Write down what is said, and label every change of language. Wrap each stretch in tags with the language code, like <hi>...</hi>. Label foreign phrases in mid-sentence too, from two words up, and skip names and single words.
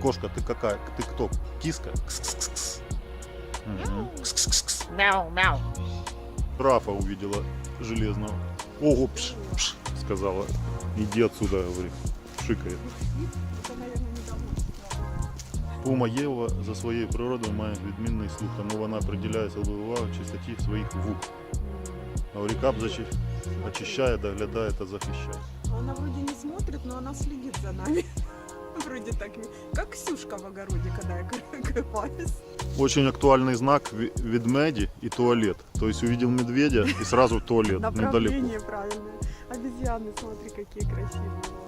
<ru>Кошка, ты какая? Ты кто? Киска? Кс-кс-кс. Мгм. Кс-кс-кс. Мяу, мяу. Рафа увидела железного. Ого, пш, пш, сказала. Иди отсюда, говорит. Шикает. Это, наверное, недавно.</ru> <uk>Пума Єва за своєю природою має відмінний слух, тому вона приділяє особливу увагу чистоті своїх вух. Аурікап очищає, доглядає та захищає.</uk> <ru>Она вроде не смотрит, но она следит за нами. Вроде так, как Ксюшка в огороде, когда я копаюсь. Очень актуальный знак ведмеди и туалет. То есть увидел медведя и сразу в туалет, недалеко. Направление правильное. Обезьяны, смотри, какие красивые.</ru>